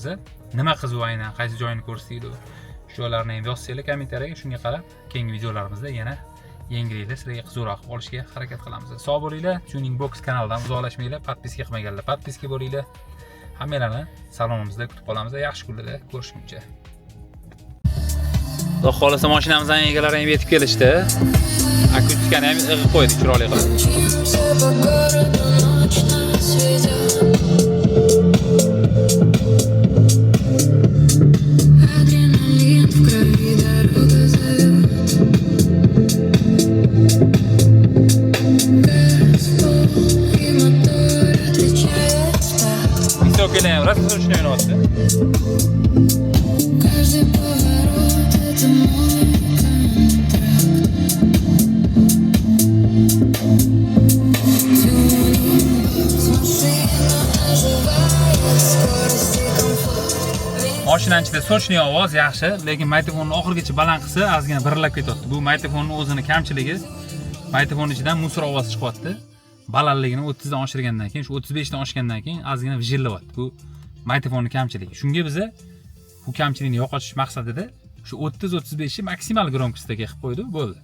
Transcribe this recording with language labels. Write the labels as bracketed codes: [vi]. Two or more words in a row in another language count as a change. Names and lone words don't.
[uz] Nima qiziq aynan, qaysi joyini ko'rsatdik, shu joylarni ham yozsanglar kommentariyaga, shunga qarab keyingi videolarimizda yana yangiliklar sizlarga qiziqroq olishga harakat qilamiz. Sog' bo'linglar. Tüningbokx kanalidan uzoqlashmanglar. Podpiska qilmaganlar podpiska bo'linglar. Hammalarni salonimizda kutib qolamiz. Yaxshi kunlarda ko'rishguncha. Xudo xolasa mashinamizning egalari ham yetib kelishdi. Akustikani ham ig'ib qo'ydik chiroyli qilib. [ru] Мчимся по городу, ночь нас ведет. Адреналин в крови, дорога зовет. Газ, пол и мотор отвечает так. [uz] Visokelar ham rosa sochni o'ynayapti. [ru] Каждый поворот — это мой контракт. Тюнинг-бокс, машина оживает, скорость и комфорт. [uz] Mashinaning ichida sochli ovoz yaxshi, lekin mikrofonni oxirgacha baland qilsa, ozgina birlab ketyapti. Bu mikrofonning o'zini kamchiligi. Mikrofonning ichidan musor ovozi chiqyapti. Balandligini 30 dan oshirgandan keyin, shu 35 dan oshgandan keyin ozgina vijilyapti. Bu mikrofonning kamchiligi. Shunga biz bu kamchilikni yo'qotish maqsadida shu 30-35 ni maksimal gromkostga qilib qo'ydik, bo'ldi.